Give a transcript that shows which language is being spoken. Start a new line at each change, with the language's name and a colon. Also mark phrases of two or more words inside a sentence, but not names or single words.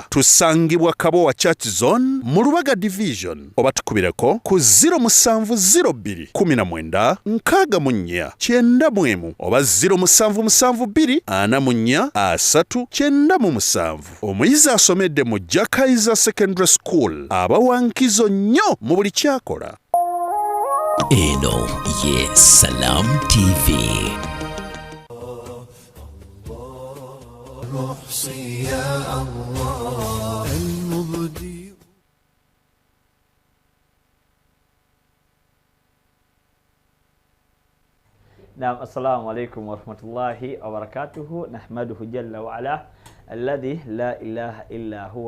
Ganda: Tusangibwa Kabowa Church Zone mu Lubaga Division oba tukubireko ku 07196491 oba 0772443997. Omuyizi asomedde mu Jakaiza Secondary School aba wankizo nnyo mu buli kyakola. Eno ye Salam TV.
Arabic: نعم السلام عليكم ورحمة الله وبركاته نحمده جل وعلا الذي لا إله إلا هو